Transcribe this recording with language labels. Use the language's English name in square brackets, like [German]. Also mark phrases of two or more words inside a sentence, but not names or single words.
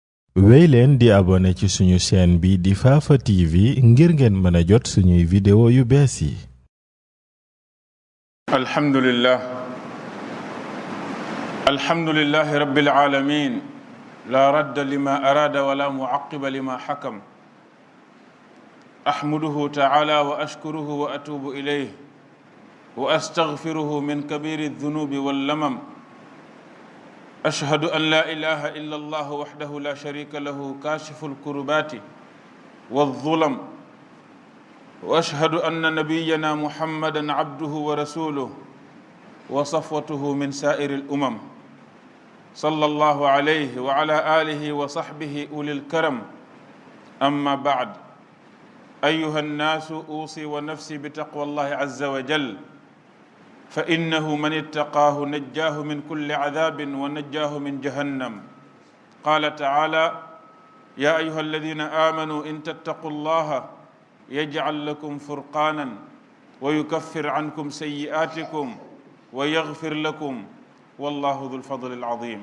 [Wolof] wéy leen di abonné ci suñu chaîne bi di Fafa TV ngir ngeen mën a jot suñuy vidéo yu bees yi. [Arabic] الحمد لله رب العالمين لا راد لما أراد ولا معقب لما حكم أحمده تعالى وأشكره وأتوب إليه وأستغفره من كبير ذنوبي واللمم أشهد أن لا إله إلا الله وحده لا شريك له كاشف الكربة والظلم وأشهد أن نبينا محمدا عبده ورسوله و صفوته من سائر الأمم صلى الله عليه وعلى آله وصحبه أولي الكرم أما بعد أيها الناس أوصي ونفسي بتقوى الله عز وجل فإنه من اتقاه نجاه من كل عذاب ونجاه من جهنم قال تعالى يا أيها الذين آمنوا إن تتقوا الله يجعل لكم فرقانا ويكفر عنكم سيئاتكم ويغفر لكم والله ذو الفضل العظيم.